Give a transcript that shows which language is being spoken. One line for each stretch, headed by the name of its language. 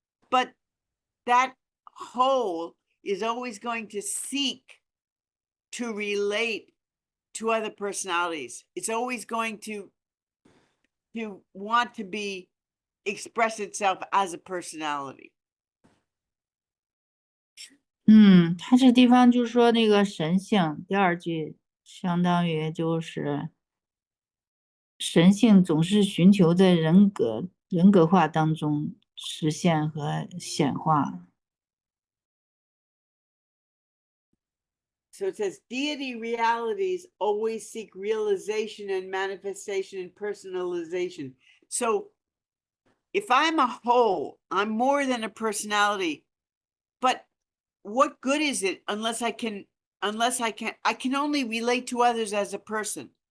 English: But that whole is always going to seek to relate to other personalities. It's always going to want to be express itself as a personality.
Chinese: 它这地方就是说那个神性，第二句相当于就是神性总是寻求在人格化当中实现和显化。
English: So it says deity realities always seek realization and manifestation and personalization. So if I'm a whole, I'm more than a personality, but what good is it unless I can only relate to others as a person.